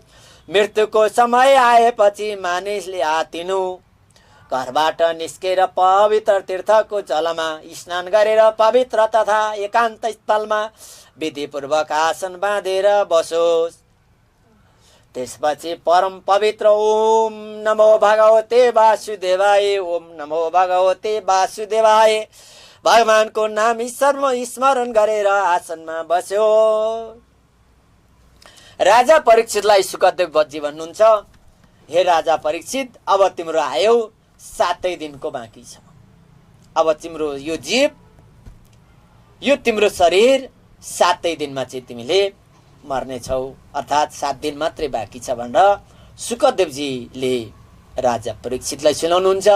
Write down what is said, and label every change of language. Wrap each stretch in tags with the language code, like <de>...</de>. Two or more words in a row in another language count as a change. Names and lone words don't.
<ne>मृत्युको समय आएपछि मानिसले आतिनु घरबाट निस्केर पवित्र तीर्थको जलमा स्नान गरेर पवित्र तथा एकान्त स्थलमा विधिपूर्वक आसन बाँधेर बसोस्। त्यसपछि परम पवित्र</ne> <sa>ओम नमो भगवते वासुदेवाय, ओम नमो भगवते वासुदेवाय</sa> <ne>भगवानको नाम स्मरण गरेर आसनमा बस्यो। राजा परीक्षितलाई शुकदेवजी भन्नुहुन्छ, हे राजा परीक्षित, अब तिम्रो आयु 7 दिनको बाँकी छ। अब तिम्रो यो जीव, यो तिम्रो शरीर 7 दिनमा चाहिँ तिमीले मर्नेछौ, अर्थात् 7 दिन मात्रै बाँकी छ भनेर शुकदेवजीले राजा परीक्षितलाई सुनाउनुहुन्छ।</ne>